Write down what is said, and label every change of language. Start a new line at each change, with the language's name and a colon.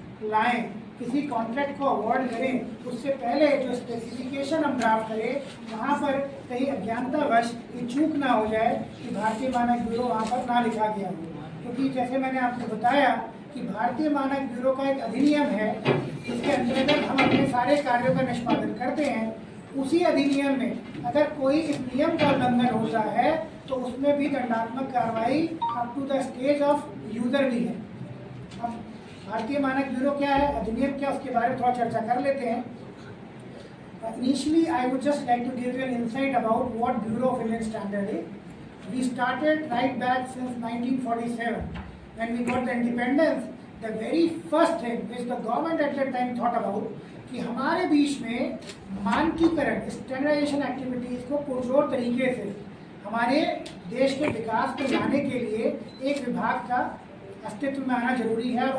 Hindi: लाएँ, किसी कॉन्ट्रैक्ट को अवॉर्ड करें, उससे पहले जो स्पेसिफिकेशन हम ड्राफ्ट करें वहाँ पर कहीं अज्ञानतावश ये चूक ना हो जाए कि भारतीय मानक ब्यूरो वहाँ पर ना लिखा गया हो, क्योंकि जैसे मैंने आपको बताया कि भारतीय मानक ब्यूरो का एक अधिनियम है जिसके अंतर्गत हम अपने सारे कार्यों का निष्पादन करते हैं। उसी अधिनियम में अगर कोई इस नियम का उल्लंघन होता है तो उसमें भी दंडात्मक कार्रवाई
English: up to the stage of user
Hindi: भी है। अब भारतीय मानक ब्यूरो क्या है, अधिनियम क्या, उसके बारे में थोड़ा चर्चा कर लेते हैं।
English: Initially, I would just like to give you an insight about what Bureau of Indian Standard is. We started right back since 1947 when we got the independence. The very first thing which the government at that time thought about
Hindi: कि हमारे बीच में मानकीकरण, standardisation activities को पुरजोर तरीके से हमारे देश के विकास को लाने के लिए एक विभाग का अस्तित्व में आना जरूरी है।